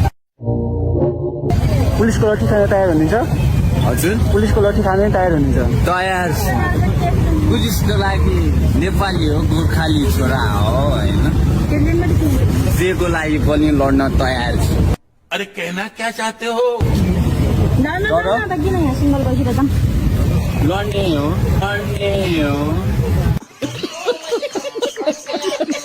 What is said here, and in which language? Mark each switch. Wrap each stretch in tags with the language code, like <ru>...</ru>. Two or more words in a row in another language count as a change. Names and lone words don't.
<ne>पुलिसको लट्ठी खान तयार हुनुहुन्छ हजुर पुलिसको लट्ठी खान तयार हुनुहुन्छ तयार पुलिसको लागि नेपाली हो गोर्खाली छोरा हो हैन जेको लागि पनि लड्न तयार छु</ne> <hi>अरे कहना क्या चाहते हो</hi> <ne>ना किन यहाँ सिङ्गल बसेर जाम लड्ने हो</ne>